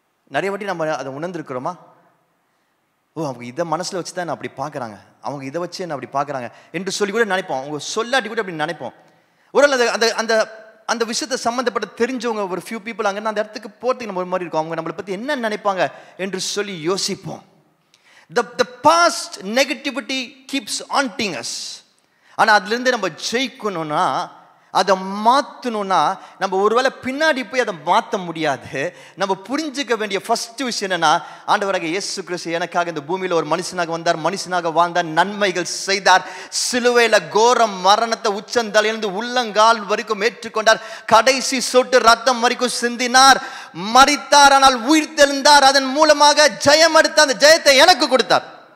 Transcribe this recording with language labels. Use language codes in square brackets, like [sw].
[ta] நிறைய வாட்டி நம்ம அதை உணர்ந்திருக்கிறோமா? ஓ, அவங்க இதை மனசுல வச்சு தான் அப்படி பார்க்கறாங்க, அவங்க இதை வச்சு என்ன அப்படி பார்க்கறாங்க என்று சொல்லி கூட நினைப்போம். அவங்க சொல்லாட்டி கூட அப்படி நினைப்போம். ஒரு அந்த அந்த அந்த விஷயத்தை சம்மந்தப்பட்ட தெரிஞ்சவங்க ஒரு ஃபியூ பீப்புள் அங்கே அந்த இடத்துக்கு போகிறதுக்கு நம்ம ஒரு மாதிரி இருக்கும், அவங்க நம்மளை பற்றி என்ன நினைப்பாங்க என்று சொல்லி யோசிப்போம். [en] The past negativity keeps haunting us. [ta] ஆனால் அதுலேருந்து நம்ம ஜெயிக்கணும்னா, அதை மாற்றணும்னா, நம்ம ஒருவேளை பின்னாடி போய் அதை மாற்ற முடியாது. நம்ம புரிஞ்சுக்க வேண்டிய ஃபர்ஸ்ட் விஷயம் என்னன்னா, ஆண்டவராக இயேசு கிறிஸ்து எனக்காக இந்த பூமியில் ஒரு மனுஷனாக வந்தார், மனுஷனாக வாழ்ந்தார், நன்மைகள் செய்தார், சிலுவையில் கோர மரணத்தை உச்சந்தலையிலிருந்து உள்ளங்கால் வரைக்கும் ஏற்றுக்கொண்டார், கடைசி சொட்டு ரத்தம் வரைக்கும் சிந்தினார், மரித்தார், ஆனால் உயிர் தெழுந்தார், அதன் மூலமாக ஜெயம் எடுத்த அந்த ஜெயத்தை எனக்கு கொடுத்தார்.